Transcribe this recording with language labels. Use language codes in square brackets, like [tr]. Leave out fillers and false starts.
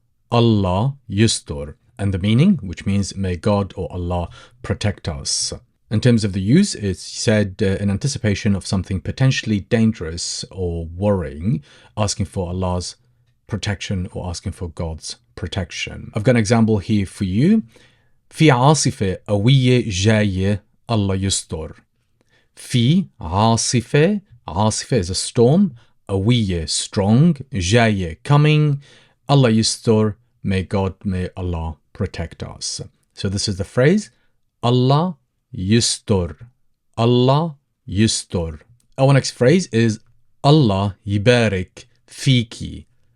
[en] Allah yistor. And the meaning, which means may God or Allah protect us. In terms of the use, it's said in anticipation of something potentially dangerous or worrying, asking for Allah's protection or asking for God's protection. I've got an example here for you. [ar] في عاصفة قوية جاية الله يستر. [en] في عاصفة is a storm. قوية strong. جاية coming. Allah يستر, may Allah protect us. So this is the phrase Allah yistor. Allah yistor. Our next phrase is Allah ybarek feeki.